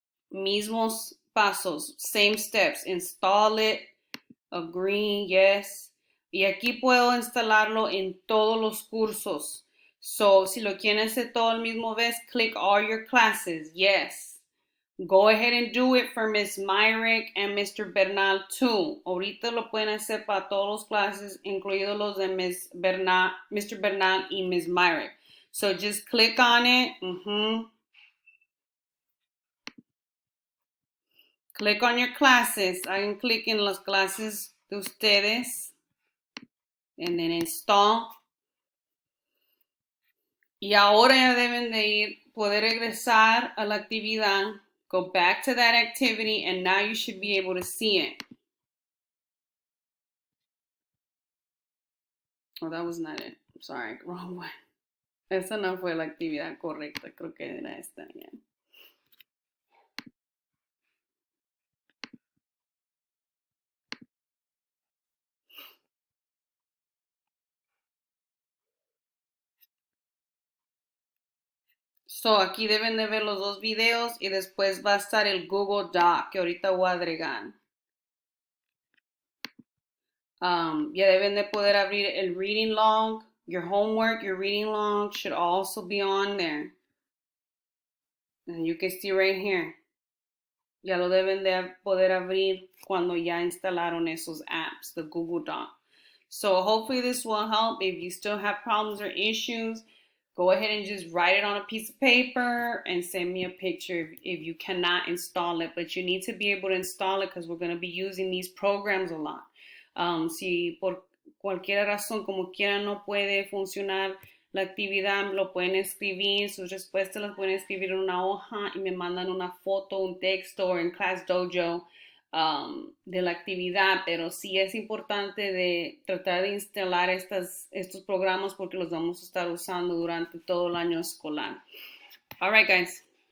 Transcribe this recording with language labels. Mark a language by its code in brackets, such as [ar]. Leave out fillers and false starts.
[es] Mismos pasos. [en] Same steps. Install it. Agree, yes. [es] Y aquí puedo instalarlo en todos los cursos. So, si lo quieren hacer todo el mismo vez, [en] click all your classes. Yes. Go ahead and do it for Miss Myrick and Mr. Bernal too. [es] Ahorita lo pueden hacer para todos los clases, incluidos los de Mr. [en] Bernal y Miss Myrick. So just click on it. Click on your classes. [es] Hagan clic en las clases de ustedes. [en] And then install. [es] Y ahora ya deben de poder regresar a la actividad. [en] Go back to that activity and now you should be able to see it. Oh, that was not it. Sorry, wrong one. [es] Esa no fue la actividad correcta. Creo que era esta. Yeah. So, aquí deben de ver los dos videos y después va a estar el Google Doc que ahorita voy a agregar. Ya deben de poder abrir el reading log. [en] Your homework, your reading log should also be on there. And you can see right here. [es] Ya lo deben de poder abrir cuando ya instalaron esos apps, the Google Doc. [en] So hopefully this will help. If you still have problems or issues, go ahead and just write it on a piece of paper and send me a picture if you cannot install it. But you need to be able to install it because we're going to be using these programs a lot. [es] Si por cualquier razón, como quiera, no puede funcionar la actividad, lo pueden escribir, sus respuestas las pueden escribir en una hoja y me mandan una foto, un texto o en Class Dojo de la actividad, pero sí es importante de tratar de instalar estos programas porque los vamos a estar usando durante todo el año escolar. [en] All right, guys.